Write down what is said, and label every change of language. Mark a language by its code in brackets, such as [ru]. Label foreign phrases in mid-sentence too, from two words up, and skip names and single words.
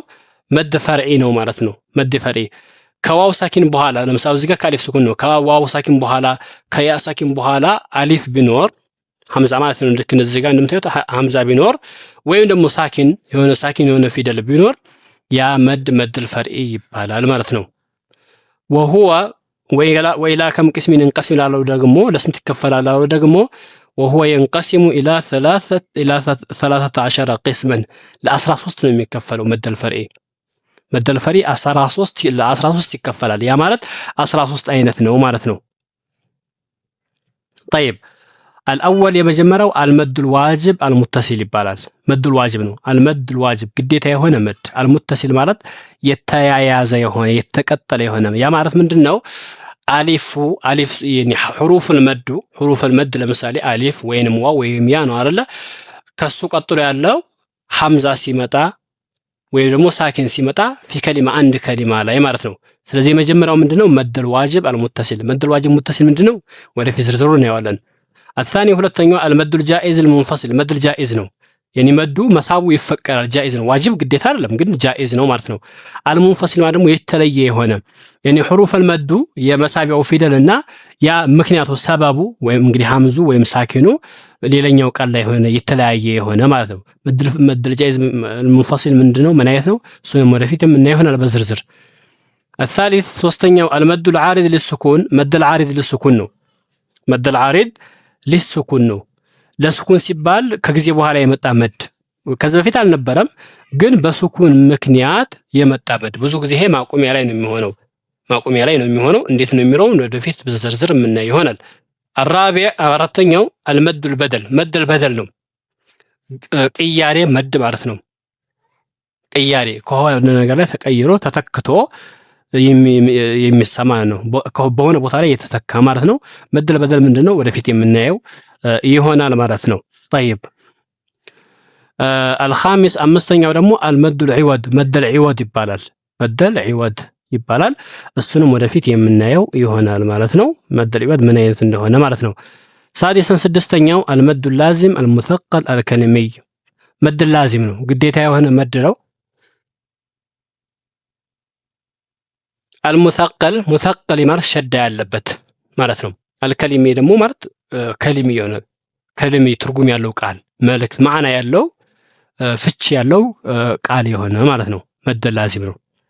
[ar] مد فرعي [am] ነው ማለት ነው። [ar] مد فرعي واو ساكن [am] በኋላ ለምሳሌ እዚህ ጋር ከአሊፍ ሱኩን ነው። [ar] واو ساكن [am] በኋላ [ar] ياء ساكن [am] በኋላ አሊፍ ቢኖር ሐምዛ ማለት ነው። ልክ እዚህ ጋር እንደምታዩት ሐምዛ ቢኖር ወይም ደግሞ ሳኪን የሆነ ፊደል ቢኖር ያ [ar] مد فرعي [am] ይባላል ማለት ነው። [ar] وهو وإلى كم قسمٍ ينقسم [am] ላለው ደግሞ ለስንት ይከፈላል ላለው ደግሞ [ar] وهو ينقسم إلى 13 قسما ل13 [am] ነው የሚከፈለው [ar] مد الفرعي مد الفرعي [am] 13 ይከፈላል። ያ ማለት 13 አይነት ነው ማለት ነው። [ar] طيب الأول [am] የመጀመሪያው [ar] المد الواجب المتصل [am] ይባላል። [ar] مد الواجب [am] ነው። [ar] المد الواجب [am] ግዴታ የሆነ [ar] مد المتصل [am] ማለት የተያያዘ የሆነ የተቀጠለ የሆነ ያ ማለት ምንድነው? አሊፍ [ar] يعني حروف المد [am] ለምሳሌ አሊፍ ወይንም ዋው ወይም ያ ነው አይደለ? ከሱ ቀጥሎ ያለው ሐምዛ ሲመጣ ወይም ደግሞ ሳኪን ሲመጣ [ar] في كلمة [am] አንድ ከሊማ ላይ ማለት ነው። ስለዚህ የመጀመሪያው ምንድነው? [ar] مد الواجب المتصل مد الواجب المتصل [am] ምንድነው? ወደፊት ዝርዝሩ እናየዋለን። الثاني ሁለተኛው [ar] المد الجائز المنفصل مد الجائز [am] ነው። يعني መዱ መሳቡ ይፈቀራል ጃኢዝ ነው። ዋጅብ ግዴታ አይደለም ግን ጃኢዝ ነው ማለት ነው። አልሙንፈሲል ማለት ደግሞ የተለየ የሆነ [ar] يعني حروف المد [am] የመሳቢያው ፊደልና ያ ምክንያቱ ሰበቡ ወይም እንግዲህ ሐምዙ ወይም ሳኪኑ ሌላኛው ቃል ላይ ሆነ የተለያየ የሆነ ማለት ነው። [ar] مد الجائز المنفصل [am] ምንድነው? ምን አይነት ነው? እሱንም ወደፊት የምናየው ይሆናል በዝርዝር። الثالث ሶስተኛው [ar] المد العارض للسكون مد العارض للسكون [am] ነው። [ar] مد العارض للسكون [am] ነው። ለሱኩን ሲባል ከጊዜ በኋላ የመጣ መድ ከዚህ በፊት አልነበረም፣ ግን በሱኩን ምክንያት የመጣ መድ ብዙ ጊዜ ይሄ ማቆሚያ ላይ ነው የሚሆነው። እንዴት ነው የሚለው ወደፊት በዝርዝር የምናየው ይሆናል። አራተኛው [ar] المد البدل مد البدل [am] ነው። ቅያሬ መድ ማለት ነው። ቅያሬ ከሆነ ነገር ላይ ተቀይሮ ተተክቶ የሚሰማ ነው። በሆነ ቦታ ላይ የተተካ ማለት ነው። [ar] مد البدل [am] ምንድነው? ወደፊት የምናየው ይሆናል ማለት ነው። [ar] طيب الخامس [am] አምስተኛው ደግሞ [ar] المد العوض مد العوض [am] ይባላል። [ar] مد العوض [am] ይባላል። እሱንም ወደፊት የምናየው ይሆናል ማለት ነው። [ar] مد العوض [am] ምን አይነት እንደሆነ ማለት ነው። [ar] سادسًا [am] ስድስተኛው [ar] المد اللازم المثقل الكلمي مد لازم [am] ነው፣ ግዴታ የሆነ መድ ነው። አልሙተቀል ሙተቀል ማለት ሸዳ ያለበት ማለት ነው። አልከሊሚ ደግሞ ማለት ከሊሚ የሆነ ከሊሚ ትርጉም ያለው ቃል መልእክት ማዕና ያለው ፍቺ ያለው ቃል የሆነ ማለት ነው። [ar] مد لازم [am] ነው።